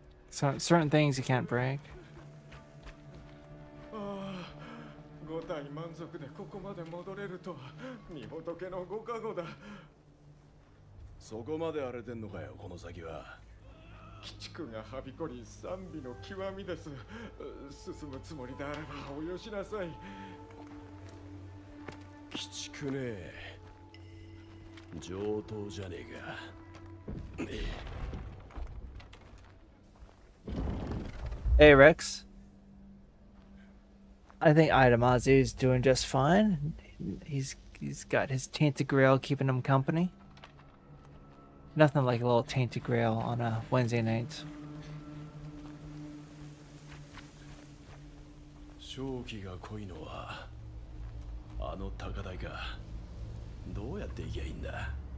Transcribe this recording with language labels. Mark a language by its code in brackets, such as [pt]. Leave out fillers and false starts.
[en] So certain things you can't break. [ja] 5体満足でここまで戻れるとは、御仏のご加護だ。そこまで荒れてんのかよ、この先は。鬼畜がはびこり、賛美の極みです。進むつもりであればおよしなさい。鬼畜ね。上等じゃねえか。 [en] Hey Rex. I think Itamazu is doing just fine. He's got his tainted grail keeping him company. Nothing like a little tainted grail on a Wednesday night. [ja] 正気が濃いのはあの高台か。どうやって行きゃいいんだ。